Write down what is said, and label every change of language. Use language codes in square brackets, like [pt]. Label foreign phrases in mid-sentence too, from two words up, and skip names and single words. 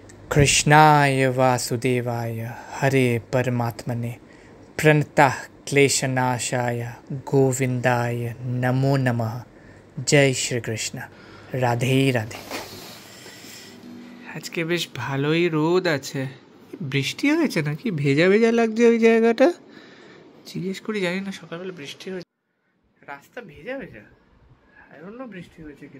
[sa] कृष्णाय वासुदेवाय हरे परमात्मने प्रणतः क्लेशनाशाय गोविंदाय नमो नमः। [hi] जय श्री कृष्ण। রাধে রাধে। [bn] আজকে বেশ ভালোই রোদ আছে, বৃষ্টি হয়েছে নাকি? ভেজা ভেজা লাগছে ওই জায়গাটা, জিজ্ঞেস করি, জানি না সকালবেলা বৃষ্টি হয়েছে, রাস্তা ভেজা ভেজা, [en] I don't know [bn] বৃষ্টি হয়েছে কিনা।